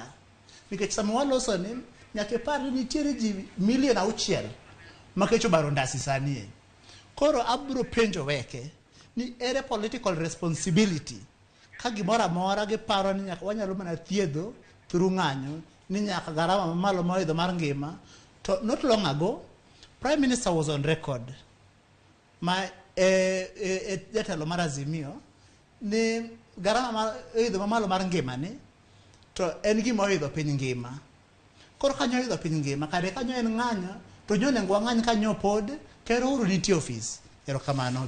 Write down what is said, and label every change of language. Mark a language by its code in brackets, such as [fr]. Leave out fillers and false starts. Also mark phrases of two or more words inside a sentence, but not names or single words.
[luo] Nikech sama waloso ni nyaka par ni nitiere ji milion 6 makecho baro ndasi sanie. Koro abro penjo weke ni ere [en] political responsibility [luo] ka gimoro amora gi paro ni nyaka wanyalo mana thiedho through ng'anyo ni nyaka garama malo moidho mar ngima. To [en] not long ago Prime Minister was on record [luo] jatelo mar Azimio ni garama mar idho mamalo mar ngima ni to en gima oidho piny ngima. Koro kanyo oidho piny ngima, kare kanyo en ng'anyo, to nyonego wang'any kanyo pod, kero uru nitie ofis.